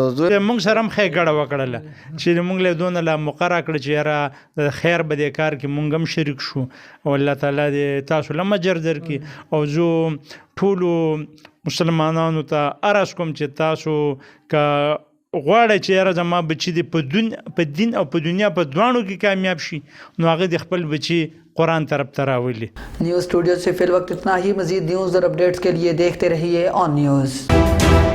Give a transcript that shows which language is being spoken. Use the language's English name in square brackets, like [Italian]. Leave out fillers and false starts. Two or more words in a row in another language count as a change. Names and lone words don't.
[Pashto] موږ سره هم ښه ګډه وکړله چې موږ له دونه لا موقع راکړه چې یاره د خیر به دې کار کې موږ هم شریک شو، او الله تعالی دې تاسو له اجر درکړي۔ او زه ټولو مسلمانانو ته عرض کوم چې تاسو که غواړی چې یاره زما بچي دې په دین او په دنیا په دواړو کې کامیاب شي، نو هغه د خپل بچي قرآن طرف ته راولي۔ [Urdu] نیوز اسٹوڈیو سے فی الوقت اتنا ہی۔ مزید نیوز اور اپڈیٹس کے لیے دیکھتے رہیے آن نیوز۔